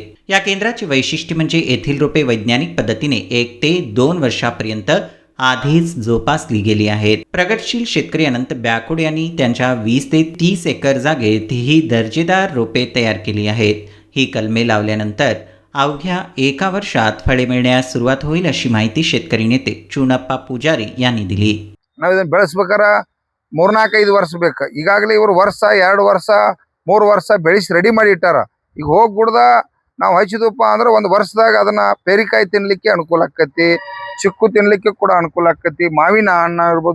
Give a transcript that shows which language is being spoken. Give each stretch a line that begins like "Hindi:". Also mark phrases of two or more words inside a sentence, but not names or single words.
Marathi: या केंद्राचे वैशिष्ट्य म्हणजे येथील रोपे वैज्ञानिक पद्धतीने 1 ते 2 वर्षापर्यंत आधीच जोपासली गेली आहेत। प्रगतशील शेतकरी अनंत बॅकोड यांनी त्यांच्या 20 ते 30 एकर जागेत ही दर्जेदार रोपे तयार केली आहेत। ही कलमे लावल्यानंतर अवघ्या 1 वर्षात फळे मिळण्यास सुरुवात होईल अशी माहिती शेतकरी नेते चुनप्पा पूजारी यांनी दिली।
Kannada: ನಾವು ಇದನ್ನು ಬೆಳೆಸಬೇಕಾರ 3-4-5 ವರ್ಷ ಬೇಕು। ಈಗಾಗಲೇ ಇವರು ವರ್ಷ 2 ವರ್ಷ 3 ವರ್ಷ ಬೆಳೆಸಿ ರೆಡಿ ಮಾಡಿ ಇಟ್ಟಾರ। ಈಗ ಹೋಗ್ಬಿಡ್ದ ನಾವು ಹಚ್ಚಿದಪ್ಪ ಅಂದ್ರೆ ಒಂದು ವರ್ಷದಾಗ ಅದನ್ನ ಪೇರಿಕಾಯಿ ತಿನ್ನಲಿಕ್ಕೆ ಅನುಕೂಲ ಆಕತಿ, ಚಿಕ್ಕು ತಿನ್ನಲಿಕ್ಕೆ ಕೂಡ ಅನುಕೂಲ ಆಕತಿ, ಮಾವಿನ ಹಣ್ಣು ಇರ್ಬೋದು।